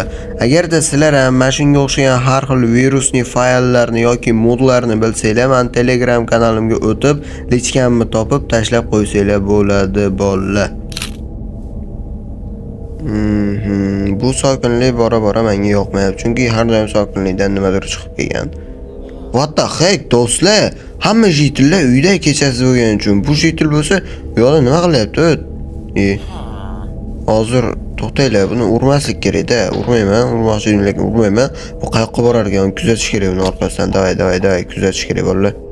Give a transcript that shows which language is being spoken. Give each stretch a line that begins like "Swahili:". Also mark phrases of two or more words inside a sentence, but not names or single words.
Uzbek: Agarda sizlar ham mana shunga o'xshagan har xil virusli fayllarni yoki modlarni bilsanglar, men Telegram kanalimga o'tib, lichkamni topib tashlab qo'ysanglar bo'ladi bolalar. Bu sokinlik bora-bora menga yoqmayapti, chunki har doim sokinlikdan nimadir chiqib kelgan.
English: What the heck do'stlar?
Uzbek: Hamma jitillar uyda kechasi bo'lgani uchun bu jitil bo'lsa, bu yo'lda nima qilyapti? Hozir to'xtaylar, buni urmaslik kerak-da. Urmayman, urmoqchi edim, lekin urmayman. Bu qayoqqa borar ekan? Kuzatish kerak uni orqasidan. Davay, kuzatish kerak bolalar.